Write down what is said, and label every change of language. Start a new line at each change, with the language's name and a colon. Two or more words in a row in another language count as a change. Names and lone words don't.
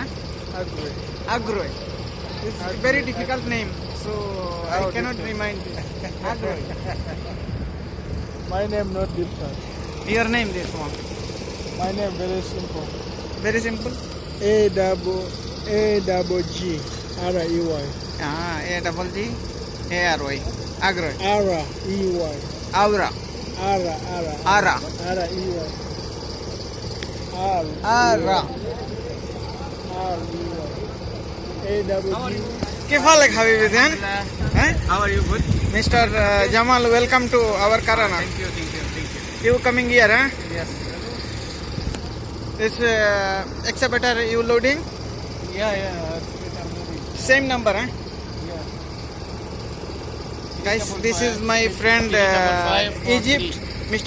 English: Agre. Agroy. It's a very difficult name, so I How cannot difficult? remind it. Agroy. My name not difficult. Your name this one. My name very simple. Very simple. A-double-G R-E-Y. A-double-G A-R-Y. Agroy. R-E-Y. Aura. Ara. Ara. R-E-Y. Ara. R-E-Y. A-double-G.
Arabic: كيف حالك حبيبي زين؟
English: How are you? Good. Mr. Jamal, welcome to our Karana. Thank you. You coming here, huh? Yes. This excavator you loading? Yeah. Same number, huh? Yeah. Guys, this is my friend Egypt, Mr.